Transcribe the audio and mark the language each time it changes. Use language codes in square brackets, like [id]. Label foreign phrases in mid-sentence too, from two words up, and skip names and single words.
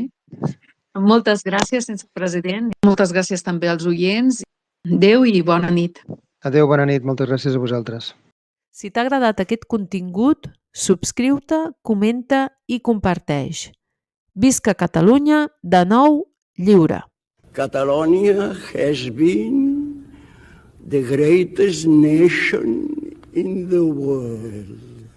[ca] Moltes gràcies, sense president. Moltes gràcies també als oients. Adéu i bona nit. Adéu, bona nit. Moltes gràcies a vosaltres. Si t'ha agradat aquest contingut, subscriu-te, comenta i comparteix. Visca Catalunya, de nou lliure. [en] Catalonia has been the greatest nation in the world.